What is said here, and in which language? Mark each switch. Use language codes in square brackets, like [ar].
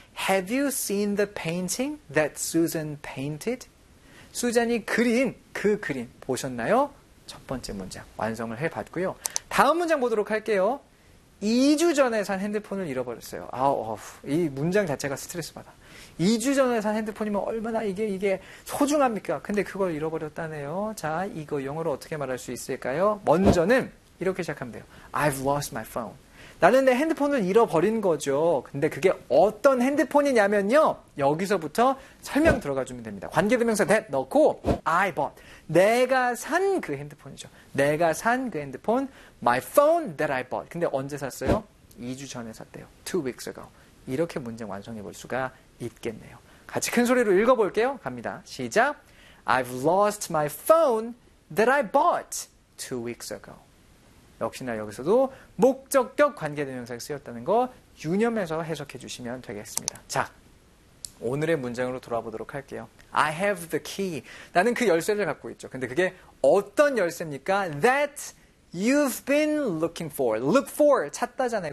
[en] Have you seen the painting that Susan painted? [ko] 수잔이 그린 그 그림 보셨나요? 첫 번째 문장 완성을 해봤고요. 다음 문장 보도록 할게요. 2주 전에 산 핸드폰을 잃어버렸어요. 이 문장 자체가 스트레스 받아. 2주 전에 산 핸드폰이면 얼마나 이게 소중합니까? 근데 그걸 잃어버렸다네요. 자, 이거 영어로 어떻게 말할 수 있을까요? 먼저는 이렇게 시작하면 돼요. [en] I've lost my phone. [ko] 나는 내 핸드폰을 잃어버린 거죠. 근데 그게 어떤 핸드폰이냐면요. 여기서부터 설명 들어가주면 됩니다. 관계대명사 that 넣고 I bought. 내가 산 그 핸드폰이죠. 내가 산 그 핸드폰. [en] My phone that I bought. [ko] 근데 언제 샀어요? 2주 전에 샀대요. [en] 2 weeks ago. [ko] 이렇게 문장 완성해 볼 수가 있겠네요. 같이 큰 소리로 읽어볼게요. 갑니다. 시작. [en] I've lost my phone that I bought 2 weeks ago. [ko] 역시나 여기서도 목적격 관계대명사가 쓰였다는 거 유념해서 해석해 주시면 되겠습니다. 자, 오늘의 문장으로 돌아와 보도록 할게요. [en] I have the key. [ko] 나는 그 열쇠를 갖고 있죠. 근데 그게 어떤 열쇠입니까? [en] That you've been looking for. Look for, [ko] 찾다잖아요.